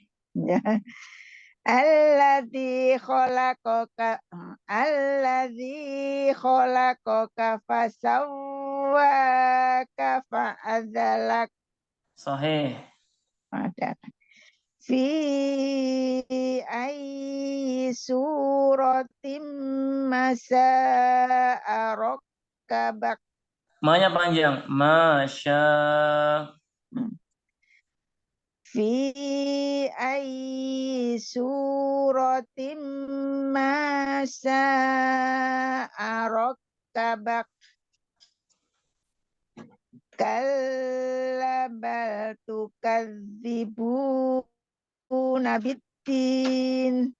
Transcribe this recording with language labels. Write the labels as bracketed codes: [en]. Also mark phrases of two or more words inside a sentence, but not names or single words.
[ar] الذي خلقك فسواك فعدلك. [id] Sahih. Ada. [ar] في أي صورة ما شاء ركبك. [id] Ma-nya panjang. Masya. [ar] في أي صورة ما شاء ركبك. كلا بل تكذبون بالدين.